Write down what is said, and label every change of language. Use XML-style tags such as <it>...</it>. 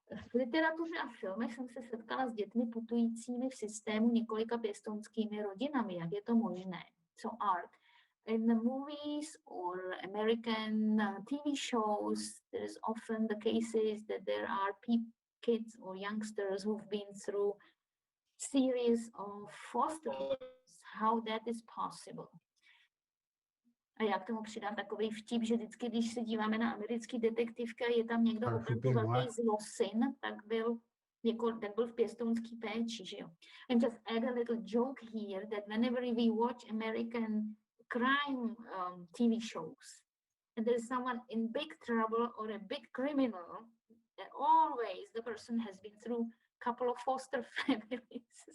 <cs>V literatuře a filmech jsem se setkala s dětmi putujícími v systému několika pěstounskými rodinami. Jak je to možné?</cs> <en>So art. In the movies or American TV shows, there is often the cases that there are kids or youngsters who've been through series of foster homes. How that is possible?</en> <cs>A já k tomu přidám takový vtip, že vždycky, když se díváme na americký detektivka, je tam někdo opravdu velký zlosin, tak byl v pěstounský péči, že jo.</cs> <en>And just add a little joke here that whenever we watch American crime TV shows, and there's someone in big trouble or a big criminal, always the person has been through couple of foster families.</en>